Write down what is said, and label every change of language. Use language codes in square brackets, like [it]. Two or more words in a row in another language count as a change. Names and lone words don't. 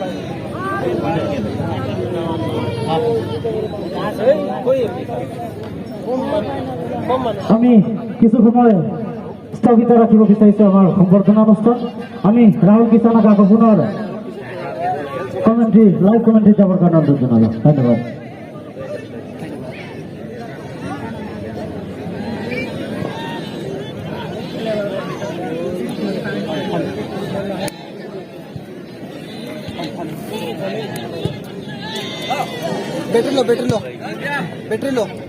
[as] আমি কিছু সময় স্থগিত রাখিব বিচাৰিছো আমাৰ সম্বৰ্ধনা অনুষ্ঠান আমি ৰাহুল কিষাণ কাকো পুনৰ কমেন্ট্রি [en] live commentary [as] যাবৰ কাৰণে অনুৰোধ জনালো ধন্যবাদ [en] battery low battery low battery low